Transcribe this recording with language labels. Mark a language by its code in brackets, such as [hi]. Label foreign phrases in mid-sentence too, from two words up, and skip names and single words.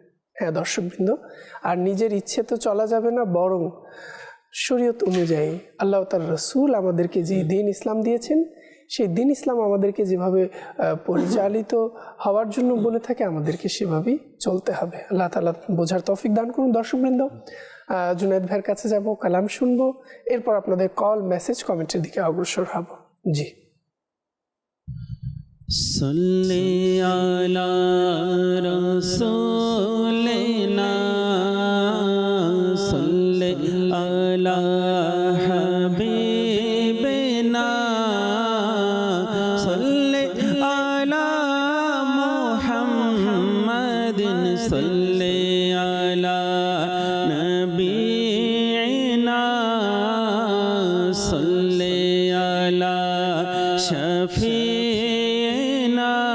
[bn] হ্যাঁ দর্শকবৃন্দ, আর নিজের ইচ্ছে তো চলা যাবে না, বরং শরীয়ত অনুযায়ী আল্লাহ তাআলা রাসূল আমাদেরকে যে দিন ইসলাম দিয়েছেন, সেই দিন ইসলাম আমাদেরকে যেভাবে পরিচালিত হওয়ার জন্য বলে থাকে, আমাদেরকে সেভাবেই চলতে হবে। আল্লাহ তাআলা বোঝার তৌফিক দান করুন। দর্শকবৃন্দ, জুনায়েদ ভাইয়ের কাছে যাব, কালাম শুনবো, এরপর আপনাদের কল, মেসেজ, কমেন্টের দিকে অগ্রসর হব। জি। [ar] صلی علی رسولنا صلی علی حبیبنا صلی علی محمد صلی علی نبینا صلی علی شفیعنا